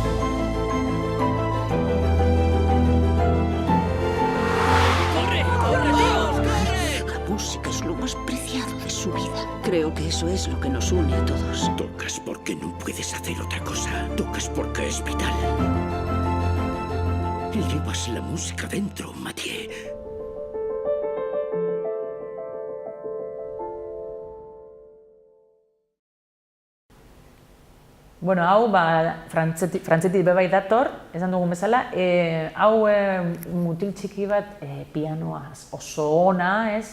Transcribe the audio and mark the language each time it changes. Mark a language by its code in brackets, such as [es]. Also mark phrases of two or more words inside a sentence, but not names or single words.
[es] ¡Corre! ¡Corre, tíos! ¡Corre! La música es lo más preciado de su vida. Creo que eso es lo que nos une a todos. Tocas porque no puedes hacer otra cosa. Tocas porque es vital. Llevas la música dentro, Mathieu. [eu] Bueno, hau, frantzetik bebai dator, esan dugun bezala, hau mutil txiki bat pianoaz oso ona, ez?